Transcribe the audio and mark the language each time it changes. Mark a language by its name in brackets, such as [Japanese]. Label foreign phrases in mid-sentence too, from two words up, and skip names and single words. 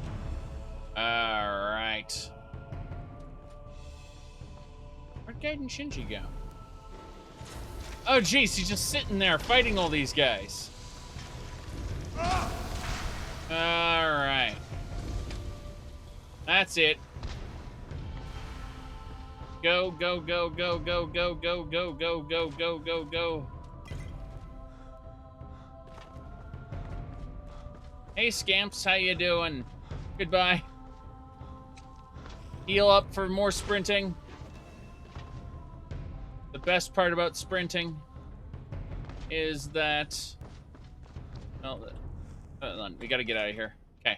[English] Alright. Where'd Gaiden Shinji go? Oh, jeez, he's just sitting there fighting all these guys. Alright. That's it. Go, go, go, go, go, go, go, go, go, go, go, go, go. Hey, Scamps, how you doing? Goodbye. Heal up for more sprinting. The best part about sprinting is that... Oh, hold on, we gotta get out of here. Okay.